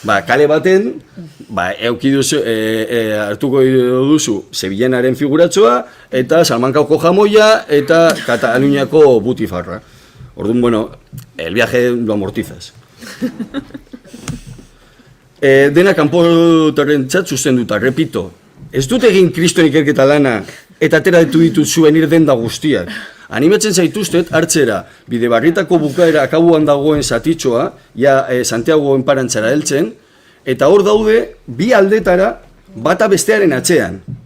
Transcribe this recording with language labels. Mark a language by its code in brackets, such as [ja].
[eu] Kale baten, hartuko duzu Sevillanaren figuratxoa, eta Salamankako jamoia, eta Kataluniako butifarra. Orduan, bueno, [es] el viaje lo amortizas. [eu] Dena kanpotarrentzat zuzenduta, repito, ez dut egin kriston ikerketa lana eta atera ditut souvenir denda guztiak. Animatzen zaituztet hartzera Bidebarrietako bukaera akabuan dagoen zatitxoa, Santiago enparantzara heltzen, eta hor daude bi aldetara bata bestearen atzean.